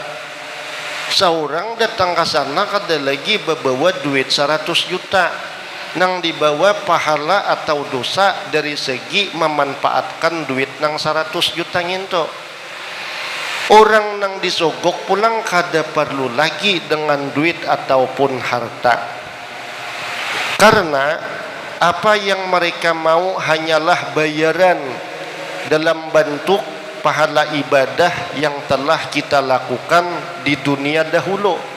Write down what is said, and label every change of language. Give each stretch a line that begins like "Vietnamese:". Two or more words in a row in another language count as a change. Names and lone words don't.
Banjar: Seorang datang ke sana kada lagi bawa duit 100 juta, nang dibawa pahala atau dosa dari segi memanfaatkan duit nang 100 juta nginto.
Indonesian: Orang nang disogok pulang kada perlu lagi dengan duit ataupun harta, karena apa yang mereka mau hanyalah bayaran dalam bentuk pahala ibadah yang telah kita lakukan di dunia dahulu.